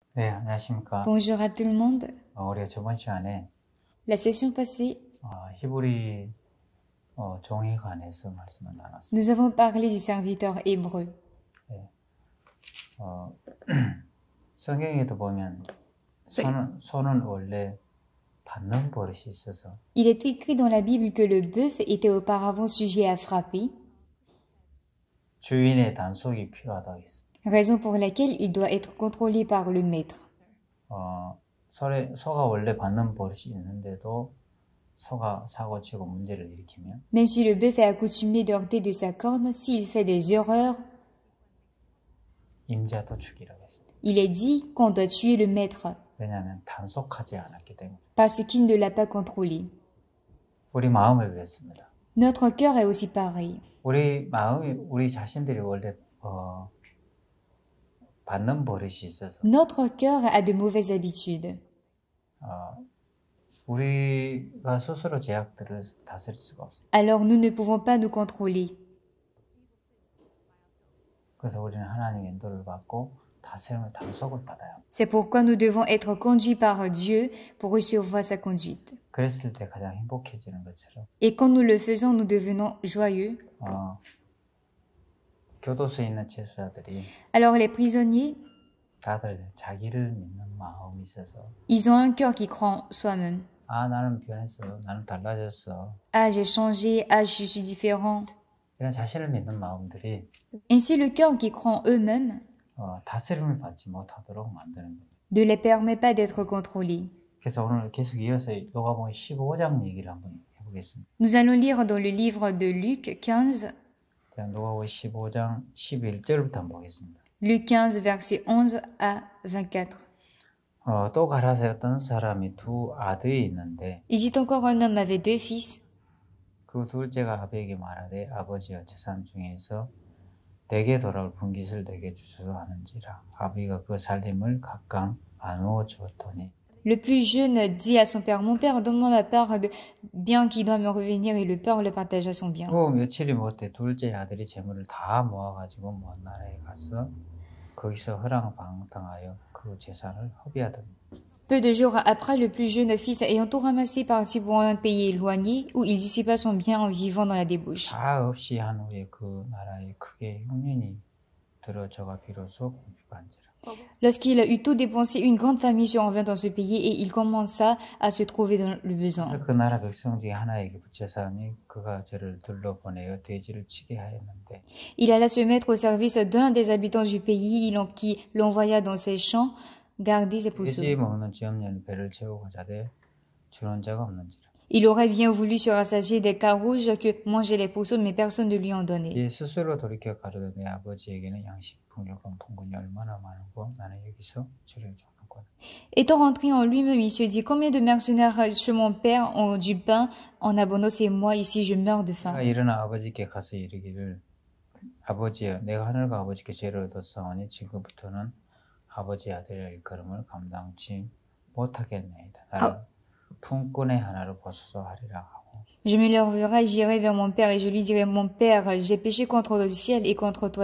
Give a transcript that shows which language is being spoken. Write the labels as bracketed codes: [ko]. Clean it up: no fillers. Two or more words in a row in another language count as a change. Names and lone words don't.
[ko] 네, 안녕하십니까. [fr] Bonjour à tout le monde. [ko] 우리가 저번 시간에 [fr] La session passée, [ko] 히브리 종에 관해서 말씀을 나눴습니다. [fr] nous avons parlé du serviteur hébreu. [ko] 네. 성경에도 보면 소는 원래 받는 버릇이 있어서 [fr] Il est écrit dans la Bible que le bœuf était auparavant sujet à frapper, [ko] 주인의 단속이 필요하다고 했습니다. [fr] raison pour laquelle il doit être contrôlé par le maître. [ko] 소가 원래 받는 버릇이 있는데도 소가 사고치고 문제를 일으키면 [fr] Même si le bœuf est accoutumé de heurter de sa corne, s'il fait des erreurs, [ko] 임자도 죽이라고 했습니다. [fr] il est dit qu'on doit tuer le maître [ko] 왜냐하면 단속하지 않았기 때문에. [fr] parce qu'il ne l'a pas contrôlé. [ko] 우리 마음을 그랬습니다. [fr] Notre cœur est aussi pareil. [ko] 우리 자신들이 원래 받는 버릇이 있어서 [fr] Notre cœur a de mauvaises habitudes. [ko] 우리가 스스로 죄악들을 다스릴 수가 없습니다. [fr] Alors nous ne pouvons pas nous contrôler. [ko] 그래서 우리는 하나님의 인도를 받고 다스림을 단속을 받아요. [fr] C'est pourquoi nous devons être conduits par Dieu pour recevoir sa conduite. [ko] 그랬을 때 가장 행복해지는 것처럼 [fr] Et quand nous le faisons, nous devenons joyeux. [ko] 교도소에 있는 재수자들이 [fr] Alors les prisonniers, [ko] 다들 자기를 믿는 마음이 있어서 [fr] ils ont un cœur qui croit en soi-même. [ko] 나는 변했어, 나는 달라졌어. [fr] Ah, j'ai changé, ah, je suis différent. [ko] 이런 자신을 믿는 마음들이 [fr] Ainsi, le cœur qui croit en eux-mêmes [ko] 다스림을 받지 못하도록 만드는 거예요. [fr] ne les permet pas d'être contrôlés. [ko] 그래서 오늘 계속 이어서 누가복음 15장 얘기를 한번 해보겠습니다. [fr] Nous allons lire dans le livre de Luc 15, [ko] 누가복음 15장 11절부터 한번 보겠습니다. [fr] Luc 15, versets 11 à 24. [ko] 또 가라사에 어떤 사람이 두 아들이 있는데 [fr] Il dit encore un homme avait deux fils. [ko] 그 둘째가 아버지에게 말하되 아버지여 재산 중에서 내게 돌아올 분깃을 내게 주소서 하는지라 아버지가 그 살림을 각각 나누어 주었더니 [fr] Le plus jeune dit à son père, mon père, donne-moi ma part de bien qui doit me revenir, et le père le partagea son bien. [ko] 며칠이 못해 둘째 아들이 재물을 다 모아가지고 먼 나라에 가서 거기서 허랑방탕하여 그 재산을 허비하더니 [fr] Peu de jours après, le plus jeune fils, ayant tout ramassé, partit pour un pays éloigné, où il dissipa son bien en vivant dans la débauche. [ko] 다 없이 한 후에 그 나라에 크게 흉년이 들어 저가 비로소 궁핍한지라. [fr] Lorsqu'il eut tout dépensé, une grande famine survint dans ce pays, et il commença à se trouver dans le besoin. [ko] 그 나라 백성 중에 하나에게 부채사니 그가 저를 둘러보내어 돼지를 치게 하였는데 [fr] Il alla se mettre au service d'un des habitants du pays, qui l'envoya dans ses champs garder ses [ko] 돼지 [fr] pousseux. [ko] 먹는 쥐없는 배를 채우고 자되 주는 자가 없는지라. [fr] Il aurait bien voulu se rassasier des carouges que mangeaient les pousseux, mais personne ne lui en donnait. [ko] 이 스스로 돌이켜 가로되 내 아버지에게는 양식 풍요로운 풍분이 얼마나 많고 나는 여기서 주를 줬는구나. [fr] Étant rentré en lui-même, il se dit, combien de mercenaires chez mon père ont du pain en abondance et moi, ici, je meurs de faim. [ko] 일어나 아버지께 가서 이르기를 아버지여 내가 하늘과 아버지께 죄를 얻었사오니 지금부터는 아버지 아들의 일컬음을 감당치 못하겠나이다. 나를 품꾼의 하나로 보소서 하리라 하고 [fr] Je me lèverai, j'irai vers mon père et je lui dirai, mon père, j'ai péché contre le ciel et contre toi.